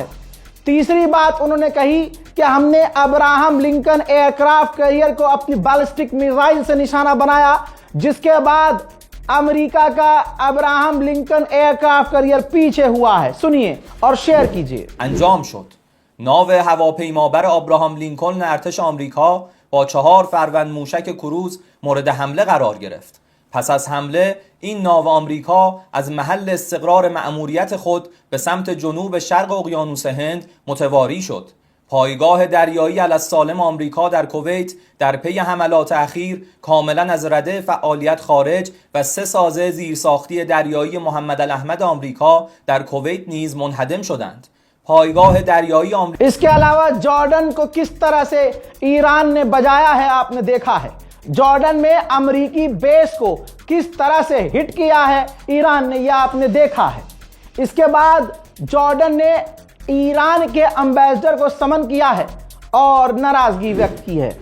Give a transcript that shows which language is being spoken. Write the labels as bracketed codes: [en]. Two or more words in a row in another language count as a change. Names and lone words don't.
[hi] तीसरी बात उन्होंने कही कि हमने अब्राहम लिंकन एयरक्राफ्ट कैरियर को अपनी बैलिस्टिक मिसाइल से निशाना बनाया, जिसके बाद अमेरिका का अब्राहम लिंकन एयरक्राफ्ट कैरियर पीछे हुआ है। सुनिए और शेयर कीजिए। [fa] अंजाम شد. ناو هواپیمابر آبراهام لینکلن ارتش آمریکا با 4 فروند موشک کروز مورد حمله قرار گرفت. پس از حمله این ناو آمریکا از محل استقرار مأموریت خود به سمت جنوب شرق اقیانوس هند متواری شد. پایگاه دریایی السالم آمریکا در کویت در پی حملات اخیر کاملا از رده فعالیت خارج و 3 سازه زیرساختی دریایی محمد الاحمد آمریکا در کویت نیز منهدم شدند. پایگاه دریایی آمریکا [hi] इसके अलावा जॉर्डन को किस तरह से ईरान ने बजाया है आपने देखा है। जॉर्डन में अमेरिकी बेस को किस तरह से हिट किया है ईरान ने, यह आपने देखा है। इसके बाद जॉर्डन ने ईरान के एम्बेसडर को समन किया है और नाराजगी व्यक्त की है।